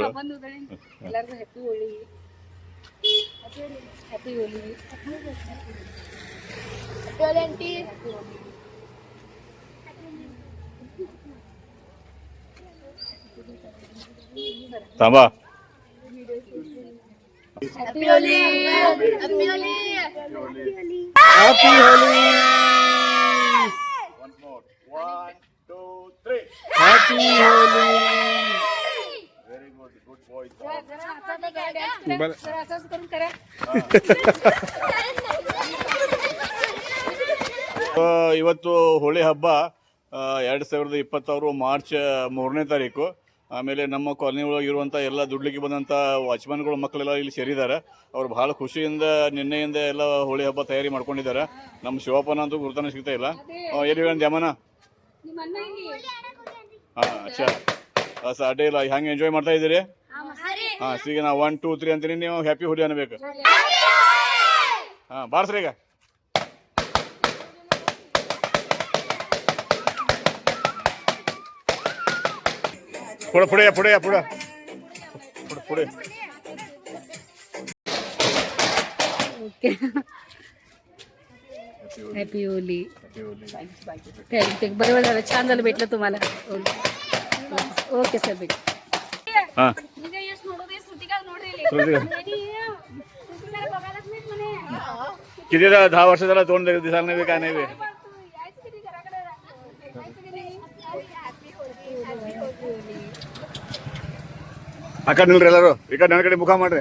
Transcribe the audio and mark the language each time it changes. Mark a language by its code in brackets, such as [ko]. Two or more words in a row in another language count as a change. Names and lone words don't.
[kn] ಎಲ್ಲಾರ್ಗು ಹ್ಯಾಪಿ ಹೋಳಿ, ಹ್ಯಾಪಿ ಹೋಳಿ. [mr] थांबा. [kn] ಹ್ಯಾಪಿ ಹೋಳಿ, ಹ್ಯಾಪಿ ಹೋಲಿ. ಹ್ಯಾಪಿ ಹೋಲಿ. [en] One more. [kn] 1, 2, 3. ಹ್ಯಾಪಿ ಹೋಲಿ. [en] Very good, good boy. [mr] असंच करून करा. [kn] ಇವತ್ತು ಹೋಳಿ ಹಬ್ಬ 2026 ಮಾರ್ಚ್ 3ನೇ ತಾರೀಕು. ಆಮೇಲೆ ನಮ್ಮ ಕಾಲನಿ ಒಳಗೆ ಇರುವಂಥ ಎಲ್ಲ ದುಡ್ಲಿಕ್ಕೆ ಬಂದಂಥ ವಾಚ್ಮನ್ಗಳು ಮಕ್ಕಳೆಲ್ಲ ಇಲ್ಲಿ ಸೇರಿದ್ದಾರೆ. ಅವ್ರು ಭಾಳ ಖುಷಿಯಿಂದ ನಿನ್ನೆಯಿಂದ ಎಲ್ಲ ಹೋಳಿ ಹಬ್ಬ ತಯಾರಿ ಮಾಡ್ಕೊಂಡಿದ್ದಾರೆ. ನಮ್ಮ ಶಿವಪ್ಪನ ಅಂತೂ ಗುರುತಾನೆ ಸಿಗ್ತಾ ಇಲ್ಲ. ಎಲ್ಲಿ ದ್ಯಾಮನ? ನಿಮ್ಮ ಅಣ್ಣ ಇಲ್ಲಿ ಹಾಂ ಅಚ್ಚಾ ಅಡ್ಡೆ ಇಲ್ಲ. ಹೆಂಗೆ ಎಂಜಾಯ್ ಮಾಡ್ತಾ ಇದ್ದೀರಿ? ಹಾಂ ಈಗ ನಾ 1, 2, 3 ಅಂತೀನಿ, ನೀವು ಹ್ಯಾಪಿ ಹೋಲಿ ಅನ್ಬೇಕು. ಹಾಂ ಬಾರ್ಸ್ರಿ ಈಗ. [mr] पुढे पुढे या, पुढे या, पुढे पुढे पुढे. ओके, हॅपी होली. थँक्यू, बरोबर झालं, छान झालं भेटलं तुम्हाला. [en] okay sir, [mr] भेट. हां [kn] ಈಗ ಎಷ್ಟು ನೋಡೋದು ಶ್ರುತಿಕಾ ನೋಡ್ರಿ ಇಲ್ಲಿ. ಶ್ರುತಿಕಾ [mr] बघायलाच नाहीत म्हणे. किती 10 वर्ष झाला तोंड दिसायला नाही काय नाही. यायचं किती घराकडे यायचं की नाही. हॅपी होली. [kn] ಆ ಕಡೆ ನಿಲ್ರಿ ಎಲ್ಲರೂ. ಈ ಕಡೆ ನನ್ನ ಕಡೆ ಮುಖ ಮಾಡ್ರಿ.